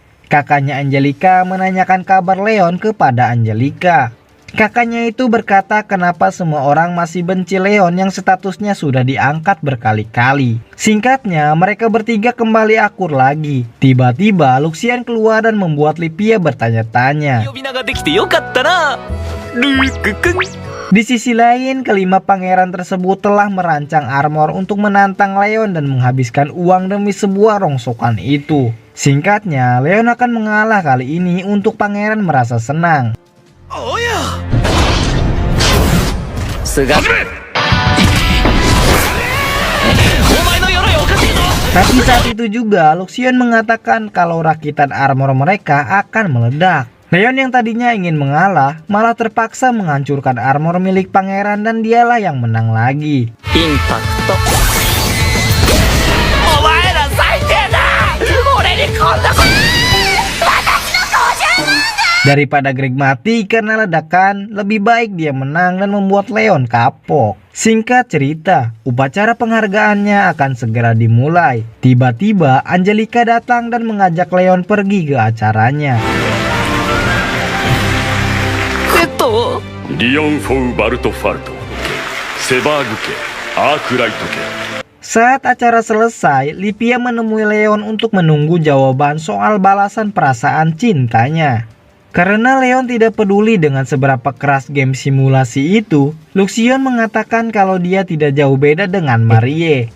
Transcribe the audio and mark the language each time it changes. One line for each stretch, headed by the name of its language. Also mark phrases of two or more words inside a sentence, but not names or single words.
Indonesian: Kakaknya Angelica menanyakan kabar Leon kepada Angelica. Kakaknya itu berkata kenapa semua orang masih benci Leon yang statusnya sudah diangkat berkali-kali. Singkatnya, mereka bertiga kembali akur lagi. Tiba-tiba Luxian keluar dan membuat Lipia bertanya-tanya.
Japanese: 呼び名ができてよかったな、ルークくん。
Indonesian: Di sisi lain, kelima pangeran tersebut telah merancang armor untuk menantang Leon dan menghabiskan uang demi sebuah rongsokan itu. Singkatnya, Leon akan mengalah kali ini untuk pangeran merasa senang.
Japanese: おやすがお前の鎧おかしいぞ。
Indonesian: Tapi saat itu juga, Luxian mengatakan kalau rakitan armor mereka akan meledak. Leon yang tadinya ingin mengalah, malah terpaksa menghancurkan armor milik pangeran dan dialah yang menang lagi.
Japanese: インパクト。お前ら最低だ。俺にこんなこと。
Indonesian: Daripada Greg mati karena ledakan, lebih baik dia menang dan membuat Leon kapok. Singkat cerita, upacara penghargaannya akan segera dimulai. Tiba-tiba Angelica datang dan mengajak Leon pergi ke acaranya.
Japanese: リオン・フォウ・バルト・ファルト、セバーグ家、アークライト家。
Indonesian: Saat acara selesai, Lipia menemui Leon untuk menunggu jawaban soal balasan perasaan cintanya. Karena Leon tidak peduli dengan seberapa keras game simulasi itu, Luxian mengatakan kalau dia tidak jauh beda dengan Marie.